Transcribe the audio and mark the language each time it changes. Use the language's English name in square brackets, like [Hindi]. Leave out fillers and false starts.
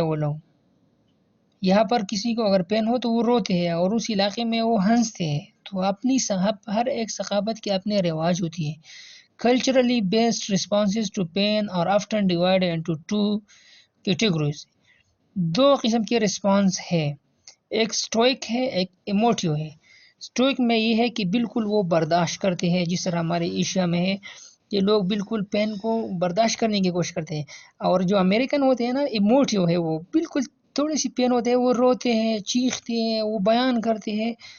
[Urdu] وہ لوگ یہاں پر کسی کو اگر پین ہو تو وہ روتے ہیں اور اس علاقے میں وہ ہنستے ہیں. تو اپنی ہر ایک ثقافت کے اپنے رواج ہوتی ہے. [English] Culturally based responses to pain are often divided into 2 categories. [Urdu] 2 قسم کے رسپانس ہے، ایک سٹوئک ہے، ایک ایموٹیو ہے. سٹوئک میں یہ ہے کہ بالکل وہ برداشت کرتے ہیں، جس طرح ہمارے ایشیا میں ہے کہ لوگ بالکل پین کو برداشت کرنے کی کوشش کرتے ہیں. اور جو امریکن ہوتے ہیں نا، ایموٹیو ہے، وہ بالکل تھوڑی سی پین ہوتے ہیں وہ روتے ہیں، چیختے ہیں، وہ بیان کرتے ہیں.